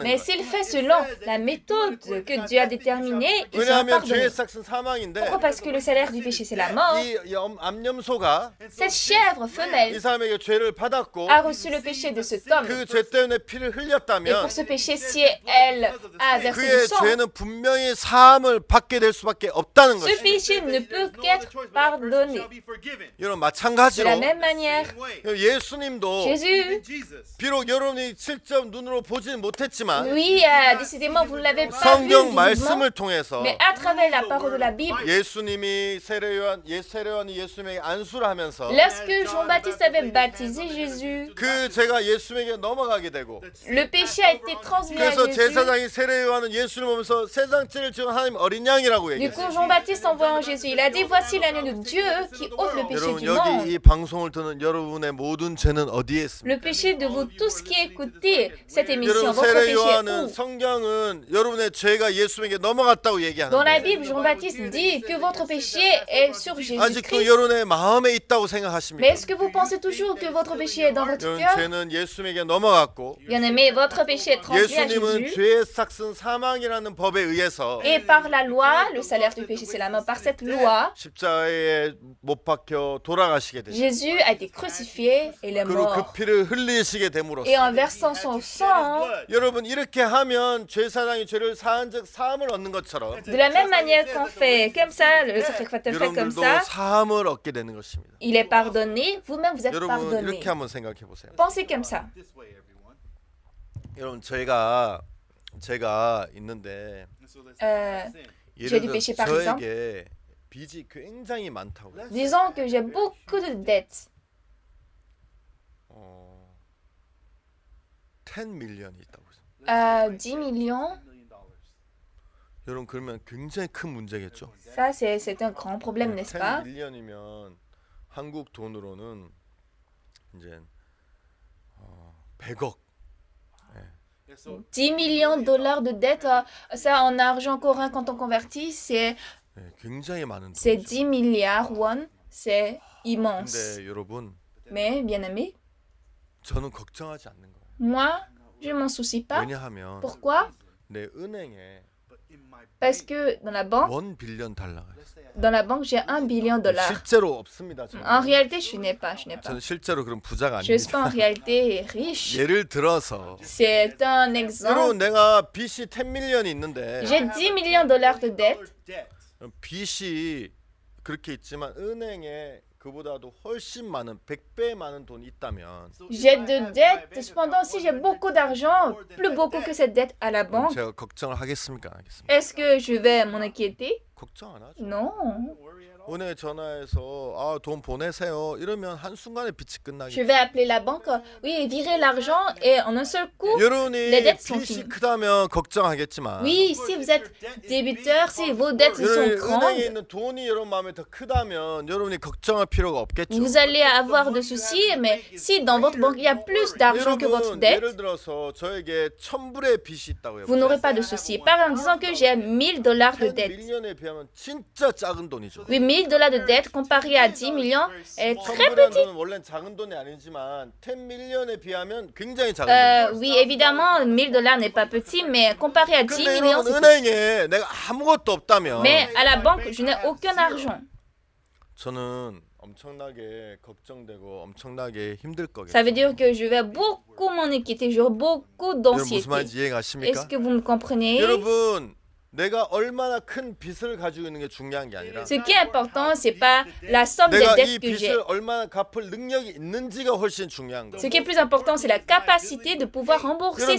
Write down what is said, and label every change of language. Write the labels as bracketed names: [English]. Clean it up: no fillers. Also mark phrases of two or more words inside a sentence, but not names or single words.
[French] Mais [Korean] 거예요. [French] s'il fait selon la méthode que Dieu a déterminée, il sera [Korean] 왜냐하면 [French] pardonné. [Korean] 죄의 삭은 사망인데 [French] Pourquoi? Parce que le salaire du péché, c'est la mort. [Korean] 이 암염소가 [French] Cette chèvre [Korean] 이 [French] femelle [Korean] 사람에게 죄를 받았고 [French] a reçu le péché de cet homme. [Korean] 그 죄 때문에 피를 [French] Et [Korean] 흘렸다면 [French] pour ce péché, si elle a versé du [Korean] 그의 [French] sang, [Korean] 죄는 분명히 사함을 받게 될 수밖에 없다는 [French] ce [Korean] 것이죠. [French] péché ne peut qu'être pardonné. [Korean] 여러분 [French] De [Korean] 마찬가지로 [French] la même manière, [Korean] 예수님도 [French] Jésus, [Korean] 비록 여러분이 직접 눈으로 보지는 못했지만 [French] oui, décidément, vous ne l'avez pas vu [Korean] 성경 [French] visiblement, [Korean] 말씀을 통해서 [French] mais à travers la parole de la Bible, [Korean] 예수님이 세례요한이 예수님에게 안수를 하면서 [French] lorsque Jean-Baptiste avait baptisé Jésus, [Korean] 그 죄가 예수님에게 넘어가게 되고 [French] le péché a été transmis à [Korean] 그래서 [French] Jésus. [Korean] 제사장이 세례요한은 예수를 보면서 세상 죄를 지은 하나님 어린 양이라고 [French] Du [Korean] 얘기했어요. [French] coup, Jean-Baptiste, en voyant Jésus, il a dit, voici l'agneau de Dieu qui ôte le péché [Korean] 여러분 [French] du monde. [Korean] 여기 이 방송을 듣는 여러분의 모든 죄는 어디에 있습니까? [French] Le péché de vous tous qui écoutez cette émission, [Korean] 여러분 [French] votre péché est [Korean] 세례요한은 [French] où? [Korean] 성경은 여러분의 죄가 예수님에게 넘어갔다고 [French] Dans la [Korean] 얘기하는데 [French] Bible, Jean-Baptiste dit que votre péché est sur [Korean] 아직도 [French] Jésus-Christ. [Korean] 여러분의 마음에 있다고 [French] Mais [Korean] 생각하십니까? [French] est-ce que vous pensez toujours que votre péché est dans votre [Korean] 여러분 [French] cœur? [Korean] 죄는 예수님에게 넘어갔고 [French] Bien-aimé, votre péché est transmis à [Korean] 예수님은 [French] Jésus. [Korean] 죄의 삭은 사망이라는 법에 의해서 [French] Et par la loi, le salaire du péché, c'est la mort. Par cette loi, [Korean] 십자가에 못 박혀 돌아가시게 되죠. [French] Jésus a été crucifié et il est [Korean] 그리고 그 [French] mort. [Korean] 피를 흘리시게 됨으로써 [French] Et en versant son sang, [Korean] 여러분 이렇게 하면 죄사장이 죄를 사한즉 사함을 얻는 것처럼 [French] de la même manière qu'on fait comme ça, le sacrificateur fait comme [Korean] 여러분들도 [French] ça, [Korean] 사함을 얻게 되는 것입니다. [French] il est pardonné, vous-même vous êtes [Korean] 여러분 [French] pardonné. [Korean] 이렇게 한번 생각해 보세요. [French] Pensez comme ça. [Korean] 여러분 제가 있는데 [French] J'ai [Korean] 예를 [French] du [Korean] 들어 [French] péché, par exemple. [Korean] 저에게 빚이 굉장히 많다고 해요. [French] Disons que j'ai beaucoup de dettes. [Korean] 10 밀리언이 있다고 해요. [French] 10 millions, [Korean] 여러분 그러면 굉장히 큰 문제겠죠. [French] ça c'est un grand problème, n'est-ce 10 pas? [Korean] 밀리언이면 한국 돈으로는 이제 100억. [French] 10 millions de dollars de dettes, ça en argent courant quand on convertit, c'est [Korean] 굉장히 많은 [French] c'est [Korean] 돈이죠. [French] 10 milliards won, c'est immense. [Korean] 근데 여러분 [French] Mais bien aimé, [Korean] 저는 걱정하지 않는 거예요. [French] moi, je m'en soucie pas. [Korean] 왜냐하면 [French] Pourquoi? [Korean] 내 은행에 [French] Parce que dans la banque, [Korean] $1 빌리언 달러가 있어요. [French] j'ai 1 billion de dollars. [Korean] 실제로 없습니다. 저는. [French] En réalité, je n'ai pas. [Korean] 저는 실제로 그런 부자가 [French] Je ne suis pas en [Korean] 아닙니다. [French] réalité riche. [Korean] 예를 들어서 [French] C'est un exemple. [Korean] 여러분 내가 빚이 10 밀리언이 있는데 [French] J'ai 10 millions de dollars de dettes. [Korean] 빚이 그렇게 있지만 은행에 그보다도 훨씬 많은 100배 많은 돈이 있다면 [French] J'ai de dettes. Cependant, si j'ai beaucoup d'argent, plus beaucoup que cette dette à la banque, [Korean] 제가 걱정을 하겠습니까? 안 하겠습니까? [French] est-ce que je vais m'en inquiéter? [Korean] 걱정 안 하죠. [French] Non. [Korean] 은행에 전화해서 돈 보내세요. 이러면 한순간에 빚이 [French] Je [Korean] 끝나겠죠. [French] vais appeler la banque, oui, virer l'argent et en un seul coup, [Korean] 여러분이 [French] les dettes sont [Korean] 빚이 [French] finies. [Korean] 크다면 걱정하겠지만 [French] Oui, si vous êtes débiteur, si vos dettes sont [Korean] 여러분이 은행에 [French] grandes, [Korean] 있는 돈이 여러분 마음에 더 크다면 여러분이 걱정할 필요가 없겠죠. [French] vous allez avoir de soucis, mais si dans votre banque il y a plus d'argent que votre [Korean] 여러분 [French] dette, [Korean] 예를 들어서 저에게 1000불의 빚이 있다고 [French] vous [Korean] 해보세요. [French] n'aurez pas de soucis. Par exemple, disons que j'ai 1000 dollars de 10 dette. [Korean] 밀리언에 비하면 진짜 작은 돈이죠. [French] Oui, 1000 dollars de dette comparé à 10 millions est très [Korean] 1000불이라는 [French] petit. [Korean] 돈은 원래는 작은 돈이 아니지만 10 밀리언에 비하면 굉장히 작은 돈이에요. [French] Oui, évidemment, 1000 dollars n'est pas petit, mais comparé à 10 [Korean] 근데 [French] millions, [Korean] 여러분 [French] c'est petit. [Korean] 은행에 내가 아무것도 없다면 [French] Mais à la banque, je n'ai aucun argent. [Korean] 저는 엄청나게 걱정되고 엄청나게 힘들 거겠죠. [French] Ça veut dire que je vais beaucoup m'en inquiéter, j'aurai beaucoup [Korean] 여러분 무슨 [French] d'anxiété. [Korean] 말인지 이해가십니까? [French] Est-ce que vous me comprenez? [Korean] 여러분 내가 얼마나 큰 빚을 가지고 있는 게 중요한 게 아니라 [French] Ce qui est important, c'est pas la somme des [Korean] 내가 이 [French] dettes que j'ai. [Korean] 빚을 얼마나 갚을 능력이 있는지가 훨씬 중요한 거예요. [French] Ce qui est plus important, c'est la capacité de pouvoir rembourser [Korean] 여러분